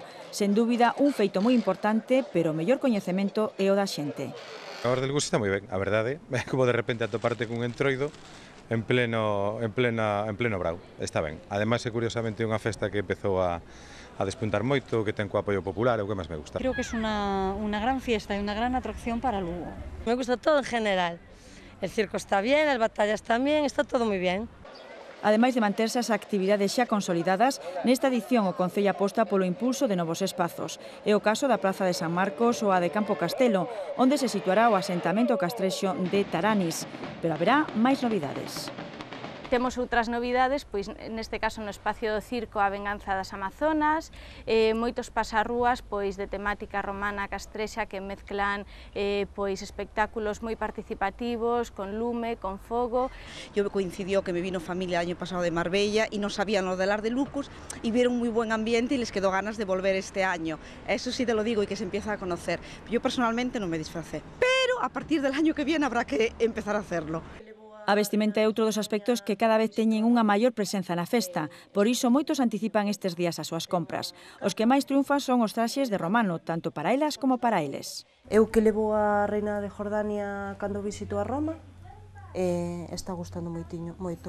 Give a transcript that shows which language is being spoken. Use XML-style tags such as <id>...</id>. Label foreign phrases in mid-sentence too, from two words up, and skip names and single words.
<gl>Sen dúbida, un feito moi importante, pero o mellor coñecemento é o da xente. O Ar de Lucus está moi ben, a verdade. É como de repente atoparte cun entroido en pleno brau. Está ben. Ademais, é curiosamente unha festa que empezou a despuntar moito, que ten co apoio popular, é o que máis me gusta.</gl> <es>Creo que es una gran fiesta y una gran atracción para Lugo. Me gusta todo en general. El circo está bien, las batallas también, está todo muy bien.</es> <gl>Ademais de manterse as actividades xa consolidadas, nesta edición o Concello aposta polo impulso de novos espazos. É o caso da Praza de San Marcos ou a de Campo Castelo, onde se situará o asentamento castrexo de Taranis. Pero haberá máis novidades. Temos outras novidades, pois neste caso no espacio do circo A Venganza das Amazonas, moitos pasarrúas pois de temática romana castrexa que mezclan pois espectáculos moi participativos, con lume, con fogo.</gl> <es>Yo coincidió que me vino familia el año pasado de Marbella y no sabían lo del Ar de Lucus y vieron muy buen ambiente y les quedó ganas de volver este año. Eso sí te lo digo y que se empieza a conocer. Yo personalmente no me disfracé, pero a partir del año que viene habrá que empezar a hacerlo.</es> <gl>A vestimenta é outro dos aspectos que cada vez teñen unha maior presenza na festa, por iso moitos anticipan estes días as súas compras. Os que máis triunfan son os traxes de romano, tanto para elas como para eles. Eu que levo a reina de Jordania cando visito a Roma, está gustando moito.</gl>